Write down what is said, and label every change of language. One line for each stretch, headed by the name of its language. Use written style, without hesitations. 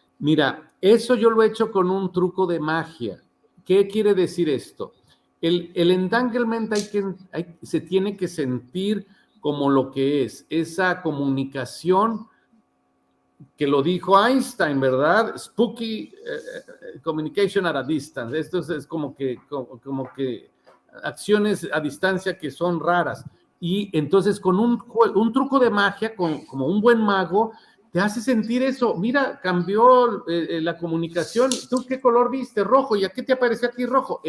Spanish: Mira, eso yo lo he hecho con un truco de magia. ¿Qué quiere decir esto? El entanglement se tiene que sentir como lo que es, esa comunicación que lo dijo Einstein, ¿verdad?
English: Spooky communication at a distance.
Spanish: Esto es como que acciones a distancia que son raras. Y entonces con un truco de magia, como un buen mago, te hace sentir eso. Mira, cambió la comunicación. ¿Tú qué color viste? Rojo. ¿Y a qué te apareció aquí rojo?